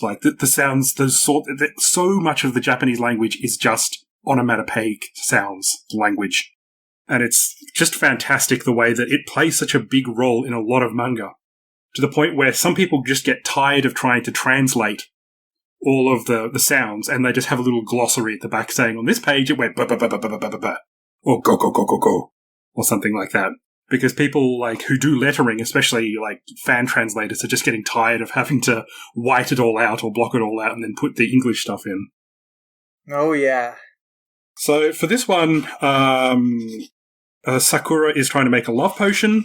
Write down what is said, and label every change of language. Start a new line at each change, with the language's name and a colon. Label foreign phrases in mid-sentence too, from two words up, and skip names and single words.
English: Like, the sounds, so much of the Japanese language is just onomatopoeic sounds language. And it's just fantastic the way that it plays such a big role in a lot of manga, to the point where some people just get tired of trying to translate all of the sounds, and they just have a little glossary at the back saying, on this page it went ba ba ba ba ba ba ba ba, or go go go go go, or something like that. Because people, like, who do lettering, especially, like, fan translators, are just getting tired of having to white it all out or block it all out and then put the English stuff in. Oh, yeah. So for this one, Sakura is trying to make a love potion.